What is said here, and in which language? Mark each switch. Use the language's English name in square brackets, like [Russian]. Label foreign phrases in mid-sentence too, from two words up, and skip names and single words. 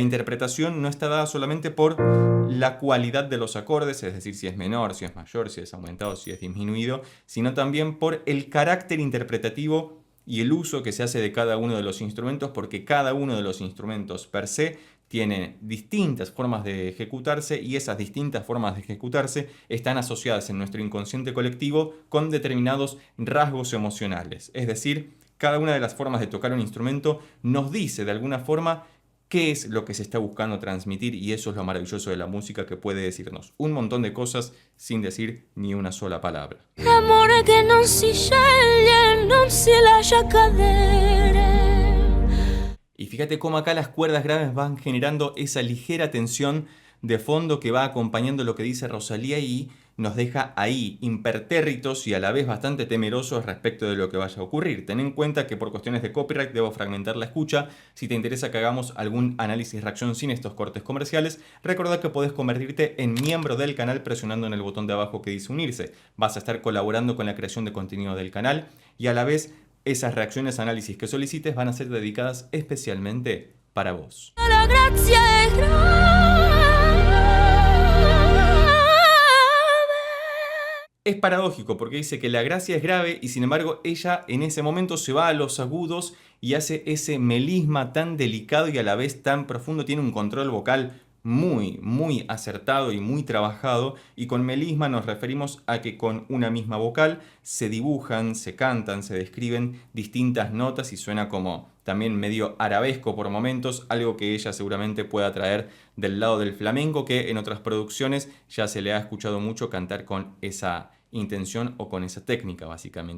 [Spanish] interpretación no está dada solamente por la cualidad de los acordes, es decir, si es menor, si es mayor, si es aumentado, si es disminuido, sino también por el carácter interpretativo y el uso que se hace de cada uno de los instrumentos, porque cada uno de los instrumentos [Latin] per se [Spanish] tiene distintas formas de ejecutarse y esas distintas formas de ejecutarse están asociadas en nuestro inconsciente colectivo con determinados rasgos emocionales. Es decir, cada una de las formas de tocar un instrumento nos dice de alguna forma qué es lo que se está buscando transmitir, y eso es lo maravilloso de la música, que puede decirnos un montón de cosas sin decir ni una sola palabra. [Italian] L'amore che non si sceglie, non si lascia cadere. [Spanish] Y fíjate cómo acá las cuerdas graves van generando esa ligera tensión de fondo que va acompañando lo que dice Rosalía y nos deja ahí impertérritos y a la vez bastante temerosos respecto de lo que vaya a ocurrir. Ten en cuenta que por cuestiones de copyright debo fragmentar la escucha. Si te interesa que hagamos algún análisis reacción sin estos cortes comerciales, recordá que podés convertirte en miembro del canal presionando en el botón de abajo que dice unirse. Vas a estar colaborando con la creación de contenido del canal y a la vez esas reacciones, análisis que solicites van a ser dedicadas especialmente para vos. [Italian] La grazia è grave. [Spanish] Es paradójico porque dice que la gracia es grave y sin embargo ella en ese momento se va a los agudos y hace ese melisma tan delicado y a la vez tan profundo. Tiene un control vocal muy acertado y muy trabajado, y con melisma nos referimos a que con una misma vocal se dibujan, se cantan, se describen distintas notas y suena como también medio arabesco por momentos, algo que ella seguramente pueda traer del lado del flamenco, que en otras producciones ya se le ha escuchado mucho cantar con esa intención o con esa técnica, básicamente.